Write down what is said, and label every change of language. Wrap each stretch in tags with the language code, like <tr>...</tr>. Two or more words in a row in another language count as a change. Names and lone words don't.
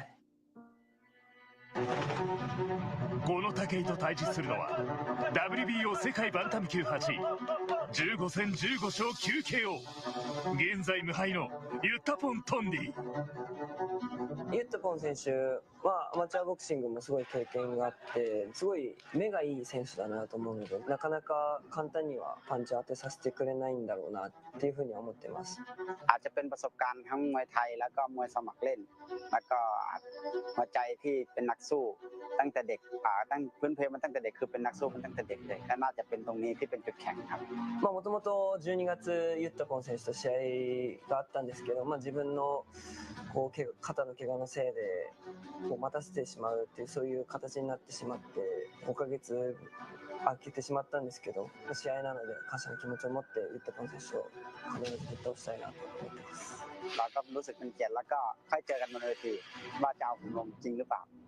<ja>この武井と対峙するのは WBO 世界バンタム級8位、15戦15勝 9KO、 現在無敗のユッタポン・トンディ。ユッタポン選手はアマチュアボクシングもすごい経験があって、すごい目がいい選手だなと思うので、なかなか簡単にはパンチを当てさせてくれないんだろうなっていうふうには思っています。</ja> <th>อาจจะเป็นประสบการณ์ทั้งมวยไทยแล้วก็มวยสมัครเล่นแล้วก็หัวใจที่เป็นนักสู้ตั้งแต่เด็กตั้งพื้นเพมันตั้งแต่เด็กคือเป็นนักสู้มันตั้งแต่เด็กเลยก็น่าจะเป็นตรงนี้ที่เป็นจุดแข็งครับ</th> <ja>もともと12月ユッタポン選手と試合があったんですけど、自分の肩の怪我のせいで待たせてしまうっていうそういう形になってしまって5ヶ月空けてしまったんですけど、試合なので感謝の気持ちを持ってユッタポン選手を必ずぶっ倒したいなと思ってます。</ja> <th>เราก็รู้สึกเป็นเกียรติแล้วก็ค่อยเจอกันบนเวทีว่าจะเอาผมลงจริงหรือเปล่า</th>